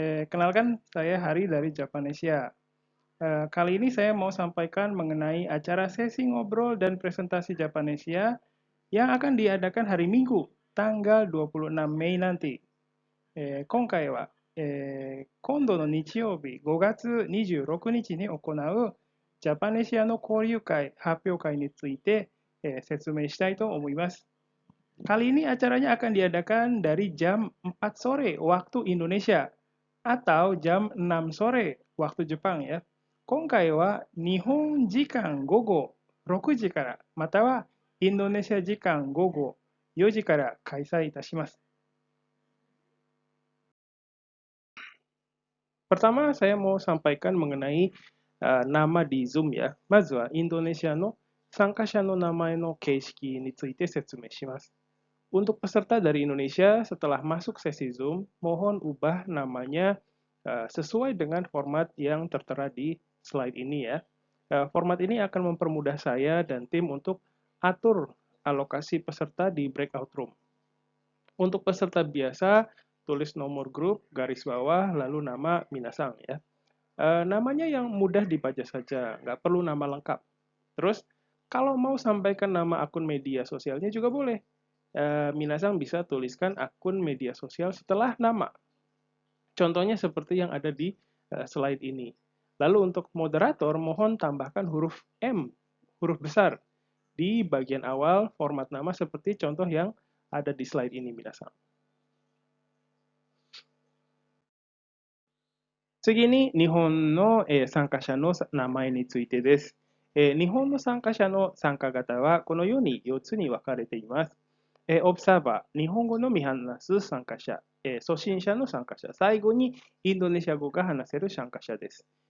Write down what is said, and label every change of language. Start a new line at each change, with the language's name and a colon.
Indonesian: Kenalkan, saya Hari dari Japanesia. Kali ini saya mau sampaikan mengenai acara sesi ngobrol dan presentasi Japanesia yang akan diadakan hari Minggu, tanggal 26 Mei nanti.
Japanese: 今回は、今度の日曜日5月26日に行うジャパネシアの交流会発表会について、説明したいと思います。
Indonesian: Kali ini acaranya akan diadakan dari jam 4 sore waktu Indonesia atau jam 6 sore waktu Jepang ya.
Japanese: 今回は日本時間午後6時からまたはインドネシア時間午後4時から開催いたします。
Indonesian: Pertama, saya mau sampaikan mengenai nama di Zoom ya.
Japanese: まずはインドネシアの参加者の名前の形式について説明します。
Indonesian: Untuk peserta dari Indonesia, setelah masuk sesi Zoom, mohon ubah namanya sesuai dengan format yang tertera di slide ini ya. Format ini akan mempermudah saya dan tim untuk atur alokasi peserta di breakout room. Untuk peserta biasa, tulis nomor grup, garis bawah, lalu nama minasang ya. Namanya yang mudah dibaca saja, nggak perlu nama lengkap. Terus, kalau mau sampaikan nama akun media sosialnya juga boleh. Minasang bisa tuliskan akun media sosial setelah nama. Contohnya seperti yang ada di slide ini. Lalu untuk moderator, mohon tambahkan huruf M, huruf besar, di bagian awal format nama seperti contoh yang ada di slide ini, minasang.
Japanese: 次に日本の参加者の名前についてです。日本の参加者の参加型はこのように4つに分かれています。オブサーバー、日本語のみ話す参加者、初心者の参加者、最後にインドネシア語が話せる参加者です。